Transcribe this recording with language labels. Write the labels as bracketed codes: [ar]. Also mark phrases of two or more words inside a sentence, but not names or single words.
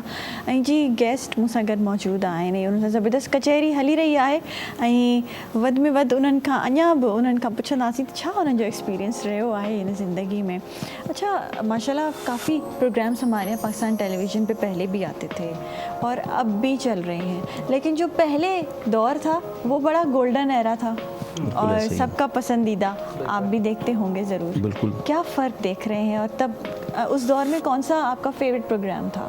[sd] ऐं जी गेस्ट मूंसां गॾु मौजूदु आहिनि, उन्हनि सां ज़बरदस्त कचहरी हली रही आहे ऐं वधि में वधि उन्हनि खां अञा बि उन्हनि खां पुछंदासीं त छा उन्हनि जो एक्सपीरियंस रहियो आहे हिन ज़िंदगी में। [hi] अच्छा, माशाल्लाह काफ़ी प्रोग्राम्स हमारे यहाँ पाकिस्तान टेलीविज़न पे पहले भी आते थे और अब भी चल रहे हैं, लेकिन जो पहले दौर था वो बड़ा [en] golden era [hi] था और सबका पसंदीदा। आप भी देखते होंगे ज़रूर। बिल्कुल। क्या फ़र्क देख रहे हैं और तब उस दौर में कौन सा आपका फेवरेट प्रोग्राम था?